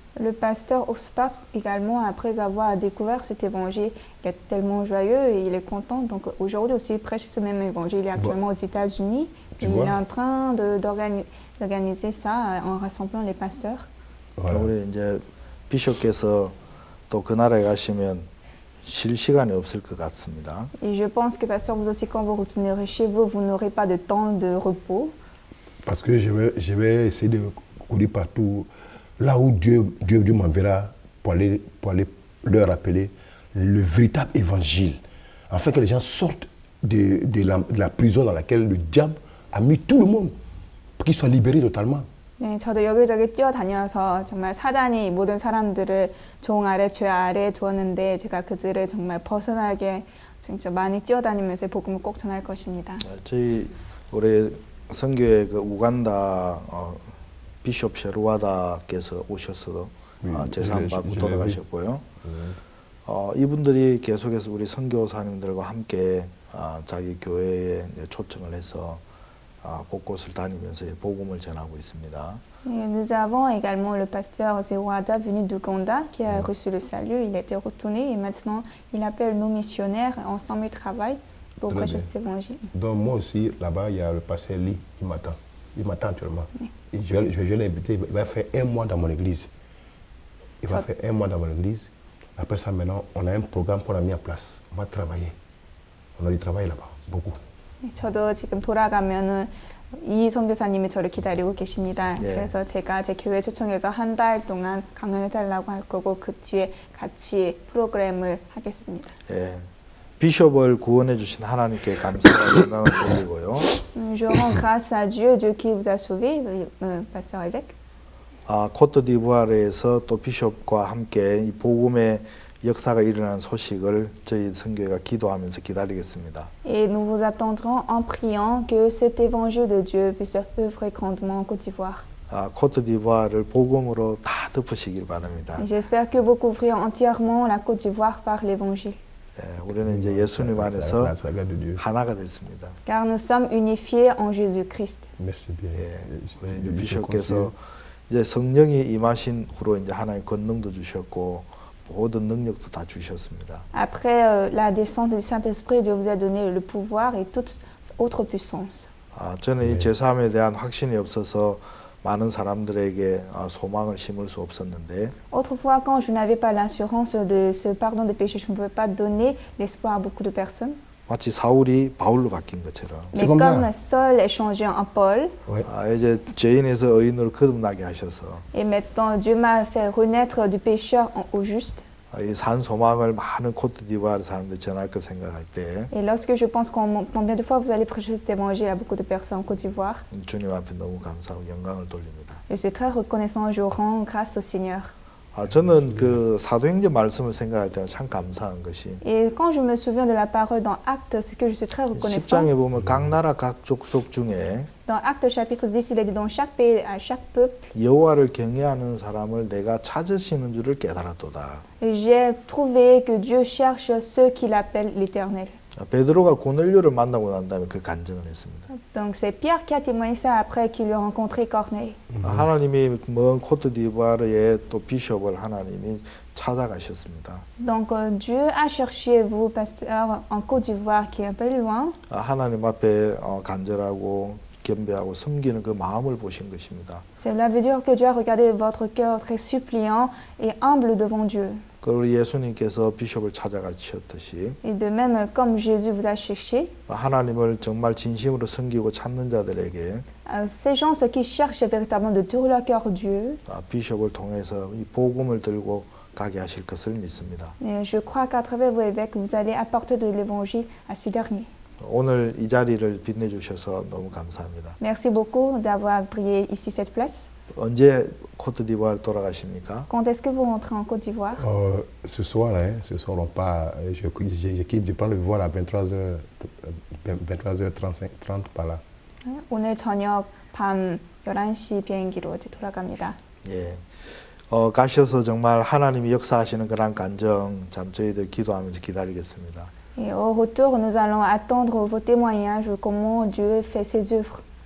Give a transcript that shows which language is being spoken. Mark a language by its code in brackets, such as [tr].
[fr] Le pasteur Oxpac également, après avoir découvert cet évangile, il est tellement joyeux et il est content. Donc aujourd'hui aussi, il prêche ce même évangile. Il est actuellement aux États-Unis et il est en train d'organiser ça en rassemblant les pasteurs. [ko] 우리 이제 비숍께서 또 그 나라에 가시면 쉴 시간이 없을 것 같습니다. [fr] Et je pense que pasteur, vous aussi, quand vous retournerez chez vous, vous n'aurez pas de temps de repos. Parce que je vais essayer de courir partout. Là où Dieu m'enverra pour aller leur rappeler le véritable évangile, afin que les gens sortent de la prison dans laquelle le diable a mis tout le monde, pour qu'ils soient libérés totalement. [ko] 네, 저도 여기저기 뛰어다녀서 정말 사단이 모든 사람들을 종 아래, 죄 아래에 두었는데 제가 그들을 정말 벗어나게 진짜 많이 뛰어다니면서 복음을 꼭 전할 것입니다. 저희 올해 선교회 그 우간다 비숍 셰루와다께서 오셔서 재산 받고 돌아가셨고요. 이분들이 계속해서 우리 선교사님들과 함께 자기 교회에 초청을 해서 곳곳을 다니면서 복음을 전하고 있습니다. [fr] Nous avons également le pasteur Zewada venu d'Ouganda qui a reçu le salut. Il était retourné et maintenant il appelle nos missionnaires. Ensemble ils travaillent pour prêcher cet évangile. Donc moi aussi là-bas il y a le pasteur Lee qui m'attend. Il m'attend actuellement. Et je vais l'inviter. Il va faire 1 mois dans mon église. Il va faire 1 mois dans mon église. Après ça maintenant on a un programme qu'on a mis en place. On va travailler. On a du travail là-bas beaucoup. [ko] 저도 지금 돌아가면은 이 선교사님이 저를 기다리고 계십니다. 예. 그래서 제가 제 교회 초청해서 한 달 동안 강연해 달라고 할 거고 그 뒤에 같이 프로그램을 하겠습니다. 예, 비숍을 구원해 주신 하나님께 감사와 영광을 돌리고요. [fr] Je rends grâce à Dieu, Dieu qui vous a sauvé, pasteur évêque. [ko] 코트디부아르에서 또 비숍과 함께 이 복음의 역사가 일어난 소식을 저희 선교회가 기도하면서 기다리겠습니다. [fr] Et nous vous attendrons en priant que cet évangile de Dieu puisse œuvrer grandement en Côte d'Ivoire. [ko] 코트디부아르를 복음으로 다 덮으시길 바랍니다. [fr] Et j'espère que vous couvrirez entièrement la Côte d'Ivoire par l'évangile. [ko] 우리는 이제 예수님 안에서 하나가 됐습니다. [fr] Car nous sommes unifiés en Jésus-Christ. Merci bien. [ko] 우리 비숍께서 이제 성령이 임하신 후로 이제 하나님 권능도 주셨고 모든 능력도 다 주셨습니다. [fr] Après la descente du Saint-Esprit, Dieu vous a donné le pouvoir et toute autre puissance. [ko] 저는 이 제3에 대한 확신이 없어서 많은 사람들에게 소망을 심을 수 없었는데 [fr] Autrefois, quand je n'avais pas l'assurance de ce pardon des péchés, je ne pouvais pas donner l'espoir à beaucoup de personnes. [ko] 마치 사울이 바울로 바뀐 것처럼. [fr] Mais comme Saul est changé en Paul, [ko] 이제 죄인에서 의인으로 거듭나게 하셔서 [fr] et maintenant Dieu m'a fait renaître du pécheur au juste. [ko] 이 산 소망을 많은 코트디부아르 사람들 전할 거 생각할 때 [fr] Et lorsque je pense combien de fois vous allez prêcher cet évangile à beaucoup de personnes en Côte d'Ivoire, [ko] 주님 앞에 너무 감사하고 영광을 돌립니다. [fr] je suis très reconnaissant, je rends grâce au Seigneur. [ko] 저는 그 사도행전 말씀을 생각할 때는 참 감사한 것이 [fr] Et quand je me souviens de la parole dans Actes, ce que je suis très reconnaissant. [ko] 10장에 보면 각 나라 각 족속 중에 [fr] Dans Actes chapitre 10, il est dit dans chaque pays, à chaque peuple, [ko] 여호와를 경외하는 사람을 내가 찾으시는 줄을 깨달았도다. [fr] j'ai trouvé que Dieu cherche ceux qui l'appellent l'Éternel. [ko] 베드로가 고넬료를 만나고 난 다음에 그 간증을 했습니다. [fr] Donc c'est Pierre qui a témoigné ça après qu'il a rencontré Corneille. [ko] 하나님이 먼 코트디부아르의 또 비숍을 하나님이 찾아가셨습니다. [fr] Donc Dieu a cherché vous, pasteur, en Côte d'Ivoire qui est un peu loin. [ko] 하나님 앞에 간절하고 겸비하고 섬기는 그 마음을 보신 것입니다. [fr] Cela veut dire que Dieu a regardé votre cœur très suppliant et humble devant Dieu. [ko] 그리고 예수님께서 비숍을 찾아가셨듯이 [fr] Et de même, comme Jésus vous a cherché, [ko] 하나님을 정말 진심으로 섬기고 찾는 자들에게 [fr] ces gens, ceux qui cherchent véritablement de tout leur cœur Dieu, [ko] 비숍을 통해서 이 복음을 들고 가게 하실 것을 믿습니다. [fr] Et je crois qu'à travers vos évêques, vous allez apporter de l'évangile à ces derniers. [ko] 오늘 이 자리를 빛내주셔서 너무 감사합니다. [fr] Merci beaucoup d'avoir prié ici cette place. [ko] 언제 코트디부아르 돌아가십니까? [fr] Quand est-ce que vous rentrez en Côte d'Ivoire? Ce soir, ce soir on part, je prends le vol à 23h30 par là. [ko] 오늘 저녁 밤 11시 비행기로 이제 돌아갑니다. 예. 가셔서 정말 하나님이 역사하시는 그런 간정 참 저희들 기도하면서 기다리겠습니다. [fr] Et au retour, nous allons attendre vos témoignages, comment Dieu fait ses œuvres.